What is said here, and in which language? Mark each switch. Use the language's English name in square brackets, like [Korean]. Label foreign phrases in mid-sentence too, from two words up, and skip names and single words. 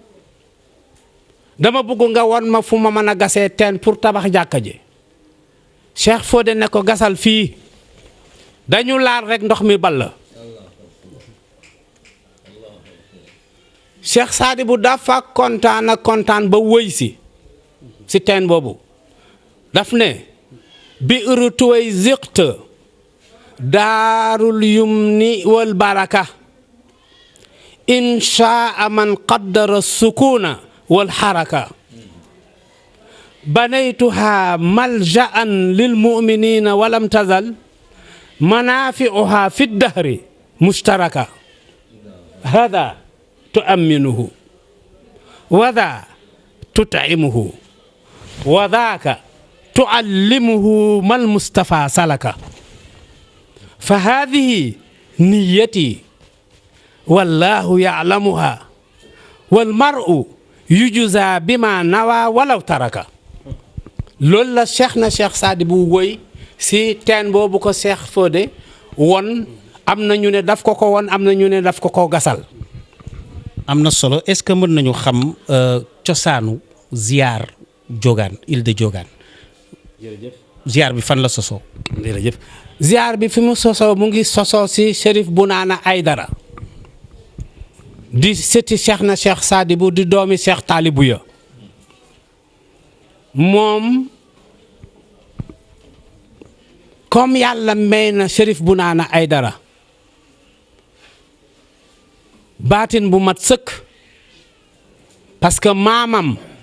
[Wolof] dama bëgg nga won ma fu ma mën a gasee teen pour tabax jàkka ji Cheikh Fodé ne ko gasal fii dañu laal rek ndox mi ball Cheikh Sadibou dafa kontaan ba wëy si teen boobu daf ne bi'ru Tuwaysirkt [Arabic] دار اليمن والبركة إنشاء من قدر السكون والحركة بنيتها ملجأ للمؤمنين ولم تزل منافعها في دهر مشتركة هذا تؤمنه وذا تطعمه وذاك تعلمه ما المصطفى سلك فهذه نيتي والله يعلمها والمرء يجزى بما نوى ولو ترك [Wolof] loolu la Cheikh na Cheikh Sadibou woy si teen boobu ko Cheikh Fodé won am na ñu ne daf ko won am na ñu ne daf ko gasal. am na solo [French] est-ce que [Wolof] mën nañu xam cosaanu ziar Diogane [French] île de Diogane. [Wolof] jërëjëf ziar bi fan la sosoo. jërëjëf ziar bi fi mu sosoo mu ngi sosoo si Chérif Bounana Aïdara di sëti Cheikh na Cheikh Sadibou di doomi Cheikh Talibou ya moom comme yàlla may na Chérif Bounana Aïdara baatin bu mat sëkk [French] parce que [Wolof] maamam